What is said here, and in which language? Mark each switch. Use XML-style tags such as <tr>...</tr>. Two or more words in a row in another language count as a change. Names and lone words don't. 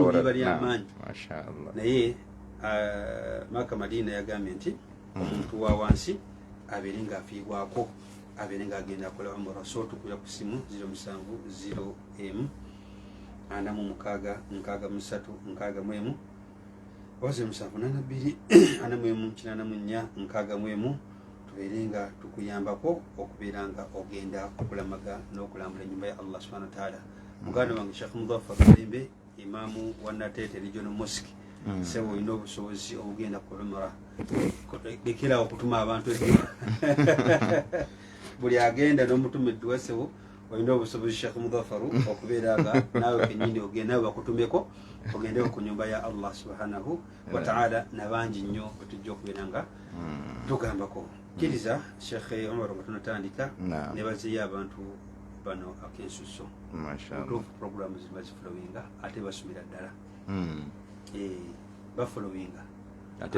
<lg>walamaanyi naye Makka Madina yagambye nti omuntu wa wansi abeere ng'afiibwako abeere ng'agenda akola umura so tukuya ku simu 070 46 oze 782 44 tubeere nga tukuyambako okubeera nga ogenda okulamaga n'okulambula ennyumba ya Allah</lg> <ar>سبحانه وتعالى.</ar> <lg>Muganda wange Sheikh Mudaffar Kalembe imaamu wa Nateete Regional Mosque sebo olina obusobozi obugenda ku umura lekera okutuma abantu buli agenda n'omutumiddwa sebo olina obusobozi Sheikh Mudaffar okubeera nga naawe kenyini ogenda nawe bakutumeko ogendeko ku nyumba ya Allah</lg> <ar>سبحانه وتعالى</ar> <lg>nabangi nnyo betujja okubeera nga tugambako kiriza Sheikh Omar batunatandika ne bazeeyo abantu bano akensuso mashaallah program ziba zifulowinga ate basomera ddala bafolowinga ate</lg>